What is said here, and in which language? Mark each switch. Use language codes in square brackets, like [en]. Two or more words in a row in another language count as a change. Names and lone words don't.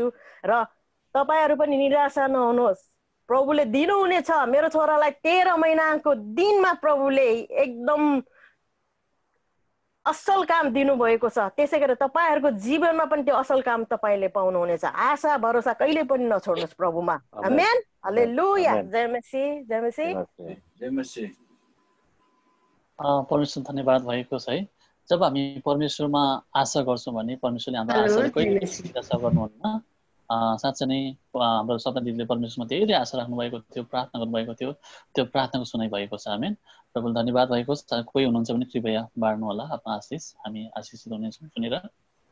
[ne] र तपाईँहरू पनि निराशा नहुनुहोस्, प्रभुले दिनुहुनेछ। मेरो छोरालाई 13 महिनाको दिनमा प्रभुले एकदम असल काम दिनुभएको छ। त्यसै गरेर तपाईँहरूको जीवनमा पनि त्यो असल काम तपाईँले पाउनुहुनेछ। आशा भरोसा कहिले पनि नछोड्नुहोस् प्रभुमा। आमेन, हालेलुया। जय मसीह, जय मसीह, जय मसीह। परमेश्वर धन्यवाद भएको छ है। जब हामी परमेश्वरमा आशा गर्छौँ भने परमेश्वरले हाम्रो आशाले कहिले निराशा गर्नुहुन्न। साँच्चै नै हाम्रो सपना दिदीले परमेश्वरमा धेरै आशा राख्नुभएको थियो, प्रार्थना गर्नुभएको थियो, त्यो प्रार्थनाको सुनाइ भएको छ। आमेन, प्रभुले धन्यवाद भएको छ। कोही हुनुहुन्छ भने कृपया बाँड्नु होला आफ्नो आशिष, हामी आशिषित हुनेछौँ सुनेर।